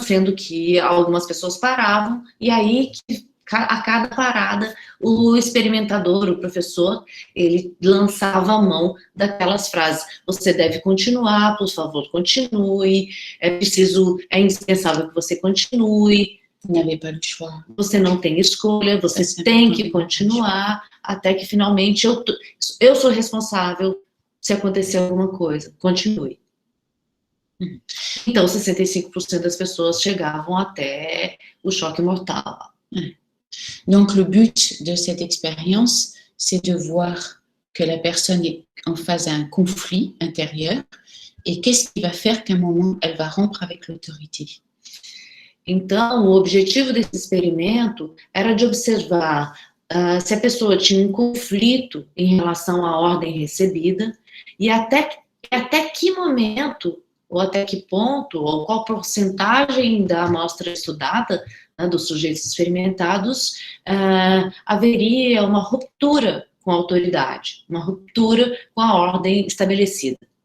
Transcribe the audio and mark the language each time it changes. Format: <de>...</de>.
<pt>Sendo que algumas pessoas paravam, e aí, a cada parada, o experimentador, o professor, ele lançava a mão daquelas frases: você deve continuar, por favor, continue, é indispensável que você continue, você não tem escolha, você tem que continuar, até que finalmente eu sou responsável se acontecer alguma coisa, continue. Então, 65% das pessoas chegavam até o choque mortal.</pt> <fr>Donc, le but de cette expérience, c'est de voir que la personne est en face à un conflit intérieur et qu'est-ce qui va faire qu'à un moment, elle va rompre avec l'autorité.</fr> <pt>Então, o objetivo desse experimento era de observar se a pessoa tinha um conflito em relação à ordem recebida e até que momento, ou até que ponto, ou qual porcentagem da amostra estudada, né, dos sujeitos experimentados, haveria uma ruptura com a autoridade, uma ruptura com a ordem estabelecida.</pt>